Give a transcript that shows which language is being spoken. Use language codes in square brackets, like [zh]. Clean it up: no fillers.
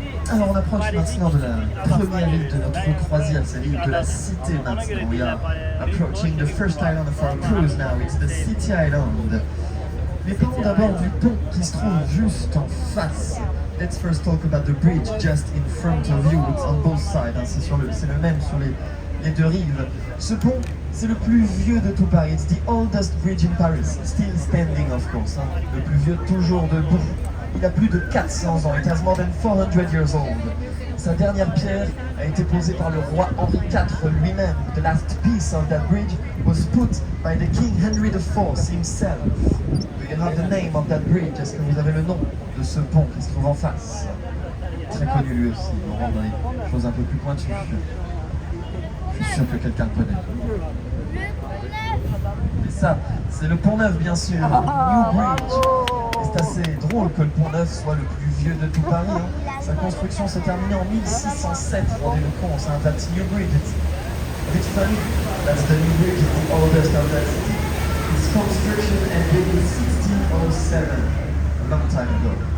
[fr] Alors on approche maintenant de la première île de notre croisière, c'est l'île de la Cité maintenant. [en] We are approaching the first island of our cruise now, it's the City Island. [fr] Mais parlons d'abord du pont qui se trouve juste en face. [en] Let's first talk about the bridge just in front of you, it's on both sides, hein. [fr] C'est le même sur les deux rives. Ce pont, c'est le plus vieux de tout Paris, [en] it's the oldest bridge in Paris, still standing of course, [fr] hein. Le plus vieux toujours debout. Il a plus de 400 ans, [en] it has more than 400 years old. [fr] Sa dernière pierre a été posée par le roi Henri IV lui-même. [en] The last piece of that bridge was put by the King Henry IV himself. Do you have the name of that bridge? [fr] Est-ce que vous avez le nom de ce pont qui se trouve en face? Très connu lui aussi, on rentre dans les choses un peu plus pointues. Je suis sûr que quelqu'un le connaît. Et ça, c'est le Pont Neuf bien sûr, New Bridge. C'est assez drôle que le Pont Neuf soit le plus vieux de tout Paris. Hein. Sa construction s'est terminée en 1607. Rendez-vous compte, c'est un [en] that's New Bridge. It's a bit funny. That's the New Bridge, it's the oldest of that city. Its construction ended in 1607, a long time ago.